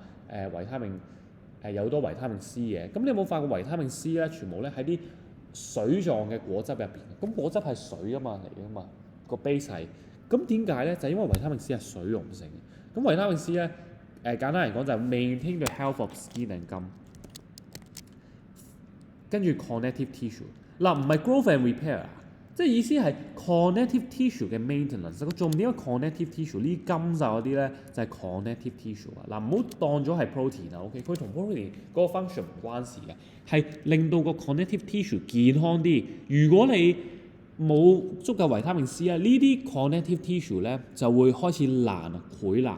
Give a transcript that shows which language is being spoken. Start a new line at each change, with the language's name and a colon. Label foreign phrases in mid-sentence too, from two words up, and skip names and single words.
Cantonese: 維他命有好多維他命 C 嘅。咁你有冇發覺維他命 C 咧全部咧喺啲水狀嘅果汁入邊？咁果汁係水啊嘛嚟㗎嘛，個 base 係。咁點解咧？就係因為維他命 C 係水溶性嘅。咁維他命 C 咧簡單嚟講就係
English: maintain the health of skin and gum。
Cantonese: 跟住
English: connective tissue，
Cantonese: 嗱唔係
English: growth and repair
Cantonese: 即係意思係
English: connective tissue
Cantonese: 嘅 maintenance。個重點係
English: connective tissue
Cantonese: 呢啲金就嗰啲咧就係
English: connective tissue
Cantonese: 啊。嗱唔好當咗係 protein 啊。OK， 佢同 protein 嗰個 function 唔關事嘅，係令到個
English: connective tissue
Cantonese: 健康啲。如果你冇足夠維他命 C 呢啲
English: connective tissue
Cantonese: 咧就會開始爛潰爛。